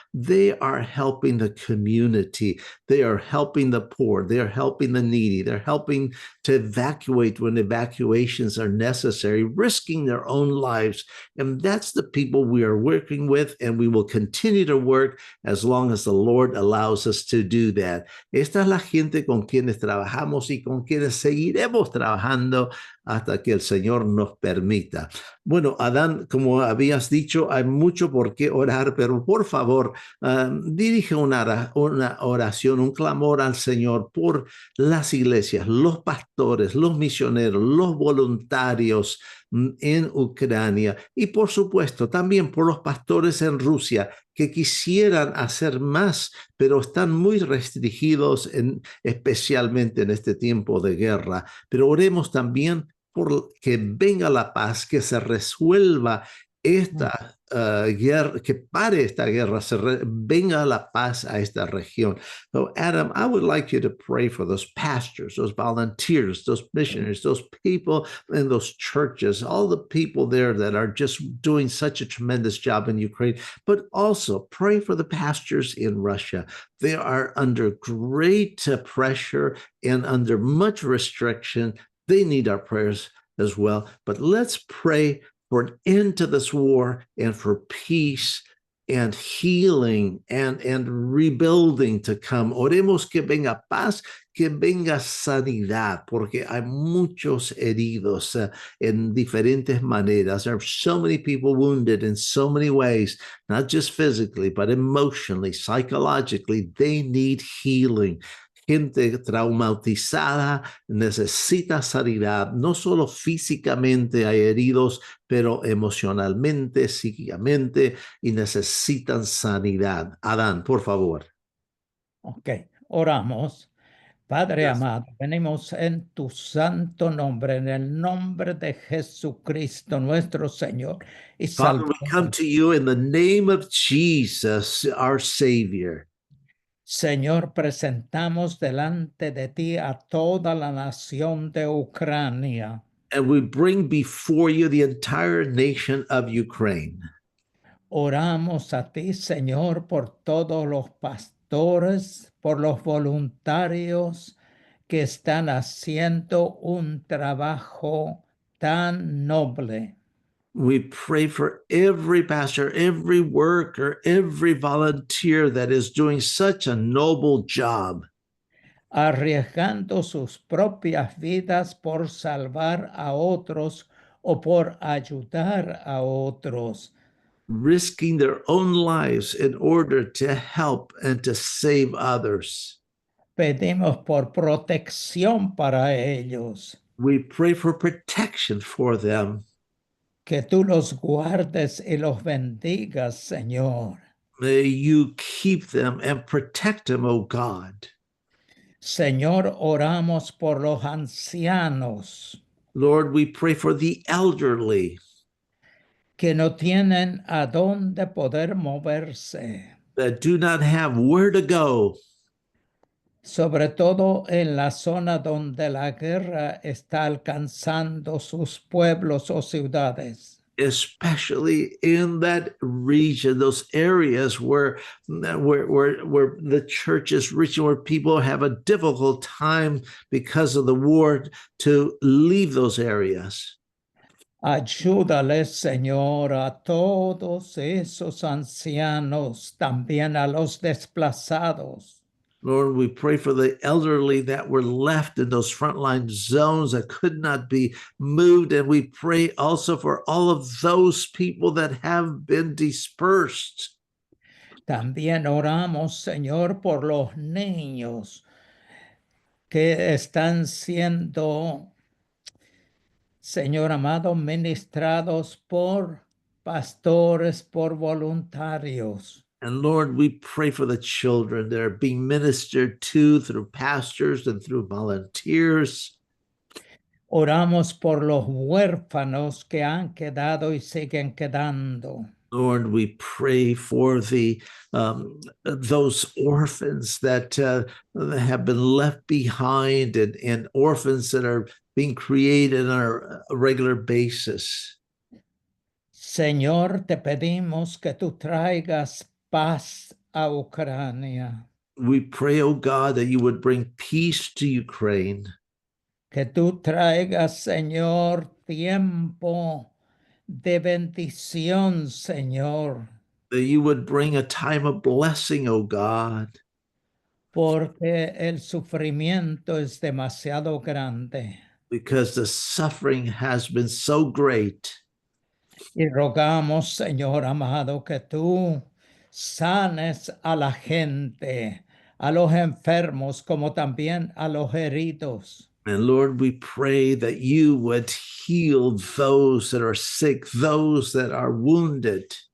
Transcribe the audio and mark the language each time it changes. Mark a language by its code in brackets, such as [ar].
[en] They are helping the community. They are helping the poor. They are helping the needy. They're helping to evacuate when evacuations are necessary, risking their own lives. And that's the people we are working with, and we will continue to work as long as the Lord allows us to do that. [es] Esta es la gente con quienes trabajamos y con quienes seguiremos trabajando hasta que el Señor nos permita. Bueno, Adán, como habías dicho, hay mucho por qué orar, pero por favor, dirige una oración, un clamor al Señor por las iglesias, los pastores, los misioneros, los voluntarios en Ucrania, y por supuesto también por los pastores en Rusia que quisieran hacer más, pero están muy restringidos, especialmente en este tiempo de guerra. Pero oremos también por que venga la paz, que se resuelva esta guerra, que pare esta guerra, venga la paz a esta región. [en] So, Adam, I would like you to pray for those pastors, those volunteers, those missionaries, those people in those churches, all the people there that are just doing such a tremendous job in Ukraine, but also pray for the pastors in Russia. They are under great pressure and under much restriction. They need our prayers as well. But let's pray for an end to this war and for peace and healing and rebuilding to come. [es] Oremos que venga paz, que venga sanidad, porque hay muchos heridos en diferentes maneras. [en] There are so many people wounded in so many ways, not just physically, but emotionally, psychologically. They need healing. [es] gente traumatizada necesita sanidad. No solo físicamente hay heridos, pero emocionalmente, psíquicamente, y necesitan sanidad. Adán, por favor. Ok, oramos. Padre [en] Yes. [es] amado, venimos en tu santo nombre, en el nombre de Jesucristo, nuestro Señor y [en] Father, we come to you in the name of Jesus, our Savior. [es] Señor, presentamos delante de ti a toda la nación de Ucrania. [en] And we bring before you the entire nation of Ukraine. [es] Oramos a ti, Señor, por todos los pastores, por los voluntarios que están haciendo un trabajo tan noble. [en] We pray for every pastor, every worker, every volunteer that is doing such a noble job, [es] arriesgando sus propias vidas por salvar a otros o por ayudar a otros. [en] risking their own lives in order to help and to save others. [es] Pedimos por protección para ellos, [en] We pray for protection for them. [es] que tú los guardes y los bendigas, Señor. [en] May you keep them and protect them, O God. [es] Señor, oramos por los ancianos [en] Lord, we pray for the elderly [es] que no tienen a dónde poder moverse, [en] that do not have where to go, [es] sobre todo en la zona donde la guerra está alcanzando sus pueblos o ciudades. [en] especially in that region, those areas where the church is reaching, where people have a difficult time because of the war to leave those areas. [es] Ayúdales, Señor, a todos esos ancianos, también a los desplazados. [en] Lord, we pray for the elderly that were left in those frontline zones that could not be moved. And we pray also for all of those people that have been dispersed. [es] También oramos, Señor, por los niños que están siendo, Señor amado, ministrados por pastores, por voluntarios. [en] And Lord, we pray for the children that are being ministered to through pastors and through volunteers. [es] Oramos por los huérfanos que han quedado y siguen quedando. [en] Lord, we pray for those orphans that have been left behind and orphans that are being created on a regular basis. [es] Señor, te pedimos que tú traigas paz a Ucrania, [en] We pray, oh God, that you would bring peace to Ukraine, [es] que tú traigas, Señor, tiempo de bendición, Señor, [en] that you would bring a time of blessing, oh God, [es] porque el sufrimiento es demasiado grande. [en] because the suffering has been so great. [es] Y rogamos, Señor amado, que tú sanes a la gente, a los enfermos, como también a los heridos. [en] And Lord, we pray that you would heal those that are sick, those that are wounded,